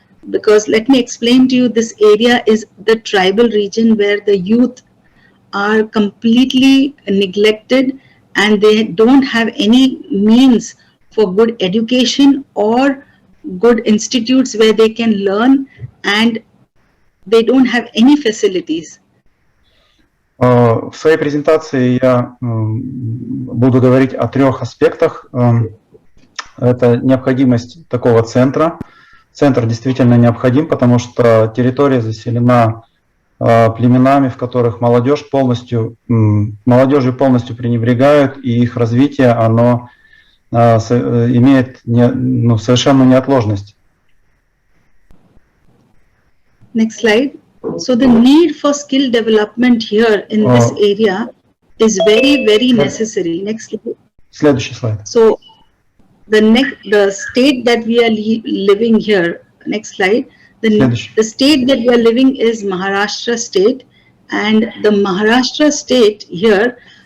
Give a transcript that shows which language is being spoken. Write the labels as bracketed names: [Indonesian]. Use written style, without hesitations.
[English] Because let me explain to you, this area is the tribal region where the youth are completely neglected and they don't have any means for good education or good institutes where they can learn, and they don't have any facilities. [Russian] В своей презентации я буду говорить о 3 аспектах. Это необходимость такого центра. Центр действительно необходим, потому что территория заселена племенами, в которых молодежью полностью пренебрегают, и их развитие, оно имеет совершенно неотложность. [English] Next slide. So the need for skill development here in this area is very, very necessary. Next slide. [Russian] Следующий слайд. [English] So the state that we are living here. Next slide. The state that we are living is Maharashtra state, and the Maharashtra state here